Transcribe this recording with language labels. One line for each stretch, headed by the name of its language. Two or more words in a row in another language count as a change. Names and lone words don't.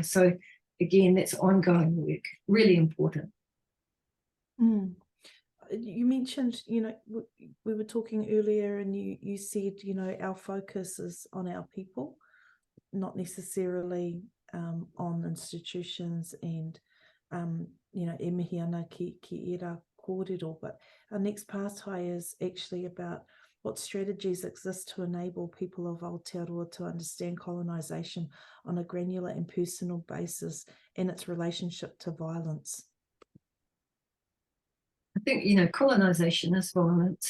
English: So again, that's ongoing work, really important. You mentioned, we were talking earlier, and you said, our focus is on our people, not necessarily on institutions and,
Māori: e mihi ana ki e rā kōrero.
English: But our next part is actually about what strategies exist to enable people of Aotearoa to understand colonisation on a granular and personal basis and its relationship to violence. I think, colonisation is violence.